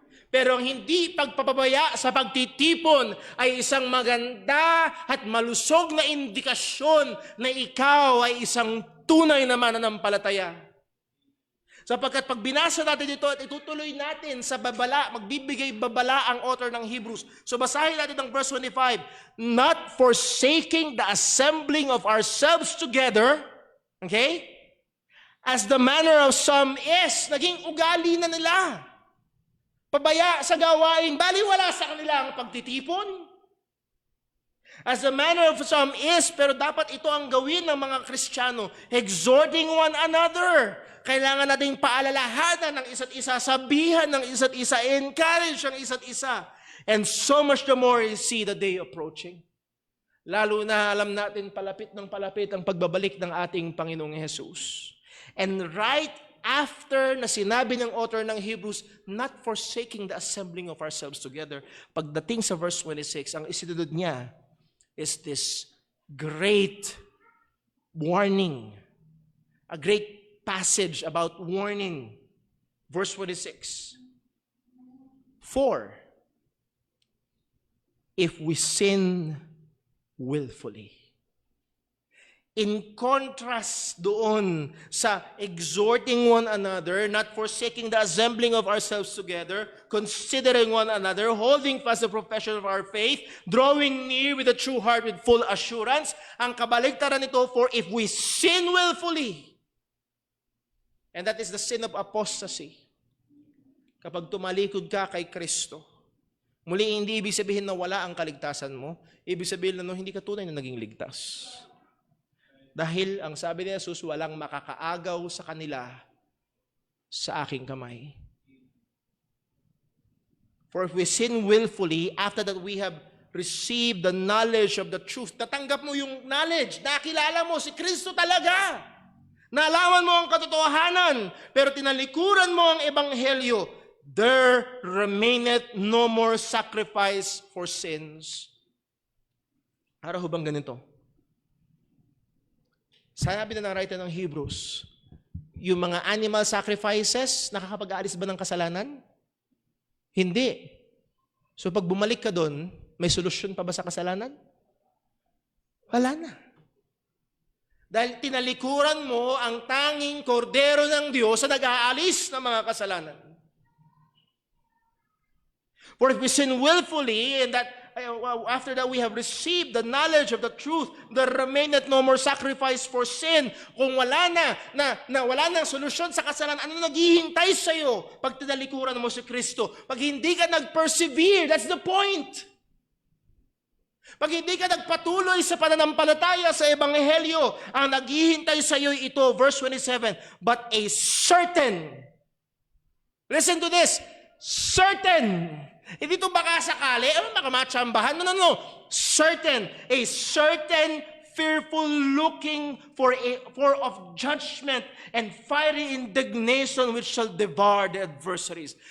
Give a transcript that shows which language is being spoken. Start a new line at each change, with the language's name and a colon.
Filipino: Pero ang hindi pagpapabaya sa pagtitipon ay isang maganda at malusog na indikasyon na ikaw ay isang tunay na mananampalataya. Sapagkat pag binasa natin ito at itutuloy natin sa babala, magbibigay babala ang author ng Hebrews. So basahin natin ang verse 25.
English: Not forsaking the assembling of ourselves together, okay? As the manner of some is,
Filipino: naging ugali na nila. Pabaya sa gawain, baliwala sa kanila ang pagtitipon.
English: As the manner of some is,
Filipino: pero dapat ito ang gawin ng mga Kristiyano,
English: exhorting one another.
Filipino: Kailangan nating paalalahanan ng isa't isa, sabihan ng isa't isa, encourage ang isa't isa.
English: And so much the more you see the day approaching.
Filipino: Lalo na alam natin palapit ng palapit ang pagbabalik ng ating Panginoong Jesus.
English: And right after
Filipino: na sinabi ng author ng Hebrews,
English: not forsaking the assembling of ourselves together,
Filipino: pagdating sa verse 26, ang isinunod niya
English: is this great warning, a great passage about warning. Verse 26. For if we sin willfully. In contrast
Filipino: doon sa
English: exhorting one another, not forsaking the assembling of ourselves together, considering one another, holding fast the profession of our faith, drawing near with a true heart with full assurance,
Filipino: ang kabaligtaran nito,
English: for if we sin willfully, and that is the sin of apostasy.
Filipino: Kapag tumalikod ka kay Kristo, muli hindi ibig sabihin na wala ang kaligtasan mo, ibig sabihin na hindi ka tunay na naging ligtas. Dahil ang sabi ni Jesus, walang makakaagaw sa kanila sa aking kamay.
English: For if we sin willfully, after that we have received the knowledge of the truth,
Filipino: natanggap mo yung knowledge, nakilala mo si Kristo talaga. Nalaman mo ang katotohanan, pero tinalikuran mo ang ebanghelyo,
English: there remaineth no more sacrifice for sins.
Filipino: Araw bang ganito? Sabi na ng writer ng Hebrews, yung mga animal sacrifices, nakakapag-aalis ba ng kasalanan? Hindi. So pag bumalik ka doon, may solusyon pa ba sa kasalanan? Wala na. Dahil tinalikuran mo ang tanging kordero ng Diyos na nag-aalis ng mga kasalanan.
English: For if we sin willfully, and that after that we have received the knowledge of the truth, there remaineth no more sacrifice for sin.
Filipino: Kung wala na wala nang solusyon sa kasalanan, ano naghihintay sa iyo pag tinalikuran mo si Kristo? Pag hindi ka nag-persevere,
English: that's the point.
Filipino: Pag hindi ka nagpatuloy sa pananampalataya sa Ebanghelyo, ang naghihintay sa iyo ito,
English: verse 27, but a certain, listen to this, certain,
Filipino: hindi ito baka sakali, baka matsambahan,
English: no, certain, a certain fearful looking for of judgment and fiery indignation which shall devour the adversaries.